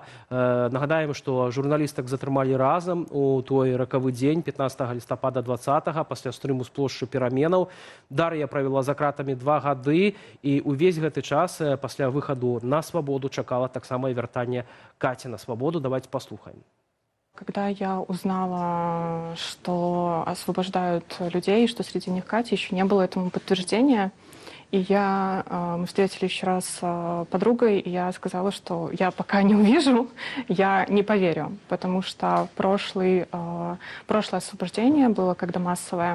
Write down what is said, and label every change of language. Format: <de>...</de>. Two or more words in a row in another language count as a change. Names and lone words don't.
<be>Нагадаем, што журналістак затрымалі разам у той ракавы дзень 15 лістапада 20-го пасля стрыму з плошчы Пераменаў. Дар'я правяла за кратамі 2 гады, і ўвесь гэты час пасля выхаду на свабоду чакала таксама і вяртанне Каці на свабоду.</be> <ru>Давайте послухаем. Когда я узнала, что освобождают людей, что среди них Катя, еще не было этому подтверждения. И мы встретились еще раз с подругой, и я сказала, что я пока не увижу, я не поверю, потому что прошлое освобождение было когда массовое.</ru>